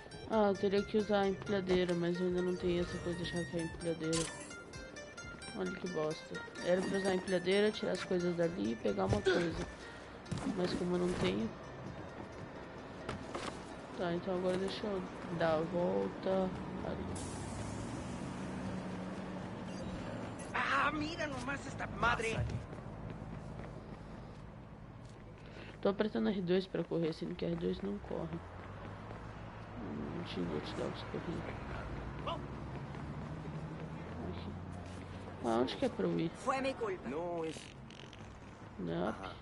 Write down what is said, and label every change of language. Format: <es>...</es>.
<pt>Ah, eu teria que usar a empilhadeira, mas eu ainda não tenho essa coisa de achar que é a empilhadeira. Olha que bosta. Era pra usar a empilhadeira, tirar as coisas dali e pegar uma coisa. Mas como eu não tenho... Tá, então agora deixa eu dar a volta ali.</pt> <es>Ah, mira nomás esta madre.</es> <pt>Tô apertando R2 pra correr, sendo que R2 não corre. Não tinha WatchDogs correndo. Aqui. Ah, onde que é pra eu ir?</pt> <es>Fue mi culpa. No, es...</es> <pt>Não.</pt>